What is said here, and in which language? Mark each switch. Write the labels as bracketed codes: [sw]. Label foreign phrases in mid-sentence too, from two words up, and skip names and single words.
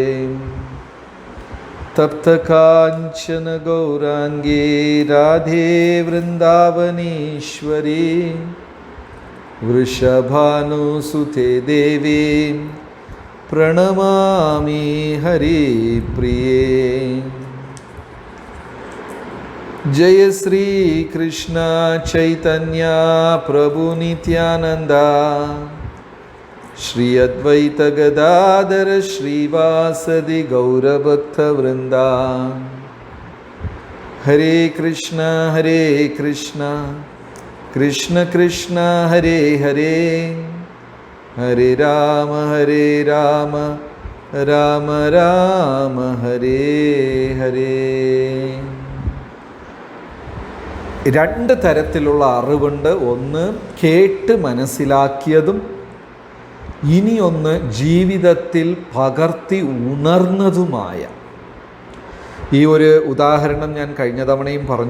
[sa] തപ്തകാഞ്ചന ഗൗരാംഗേ രാധേ വൃന്ദാവനീശ്വരി വൃഷഭാനുസുതേ ദേവി പ്രണമാമി ഹരിപ്രിയേ. जय श्री कृष्ण चैतन्य प्रभु नित्यानंद श्री अद्वैत गदाधर श्रीवासदि गौरभक्त वृंदा. हरे कृष्ण कृष्ण कृष्ण हरे हरे, हरे राम राम राम हरे हरे. [ml] രണ്ട് തരത്തിലുള്ള അറിവുണ്ട്. ഒന്ന് കേട്ട് മനസ്സിലാക്കിയതും ഇനിയൊന്ന് ജീവിതത്തിൽ പകർത്തി ഉണർന്നതുമായ. ഈ ഒരു ഉദാഹരണം ഞാൻ കഴിഞ്ഞ തവണയും പറഞ്ഞു.